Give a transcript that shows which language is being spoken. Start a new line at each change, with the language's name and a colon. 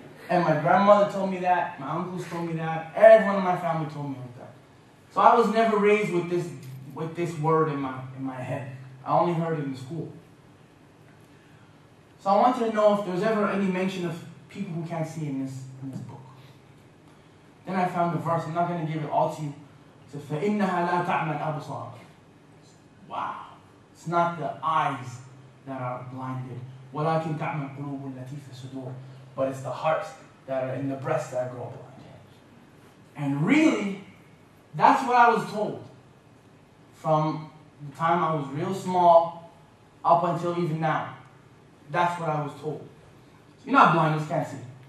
English: And my grandmother told me that. My uncles told me that. Everyone in my family told me like that. So I was never raised with this word in my head. I only heard it in school. So I wanted to know if there's ever any mention of people who can't see in this book. Then I found the verse. I'm not going to give it all to you. It says,
Arabic: فَإِنَّهَا لَا تَعْمَى الْأَبْصَارِ.
English: Wow. It's not the eyes that are blinded.
Arabic: وَلَكِنْ تَعْمَى الْقُلُوبُ الَّتِي فِي الصُّدُورِ.
English: But it's the hearts that are in the breasts that grow blind. And really, that's what I was told. From the time I was real small up until even now. That's what I was told. You're not blind, you just can't see.